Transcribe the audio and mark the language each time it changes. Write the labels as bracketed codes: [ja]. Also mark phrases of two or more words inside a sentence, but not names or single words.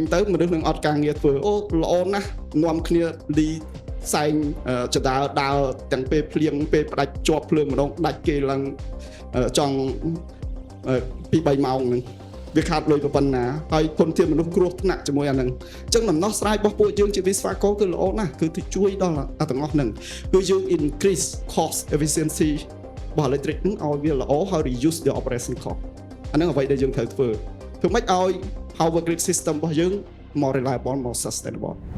[km] ទៅមនុស្សនឹងអត់ការងារធ្វើអូល្អណាស់នាំគ្នាលីសែងចដាលដើរទាំងពេលភ្លៀងពេលផ្ដាច់ ជាប់ភ្លើងម្ដងដាច់គេឡើងចង់2-3ម៉ោងហ្នឹងវាខាតលុយប៉ុណ្ណាហើយគុណធានមនុស្សគ្រោះថ្នាក់ជាមួយអាហ្នឹងអញ្ចឹងដំណោះស្រាយរបស់ពួកយើងជាវិស្វករគឺល្អណាស់គឺទៅជួយដល់ទាំងអស់ហ្នឹងគឺយើង [en] increase cost efficiency [km] របស់ electric ហ្នឹងឲ្យវាល្អហើយ [en] reduce the operation cost [km] អាហ្នឹងអ្វីដែលយើងត្រូវធ្វើម៉េចឲ្យ [en] power grid system [km] របស់យើង [en] more reliable more sustainable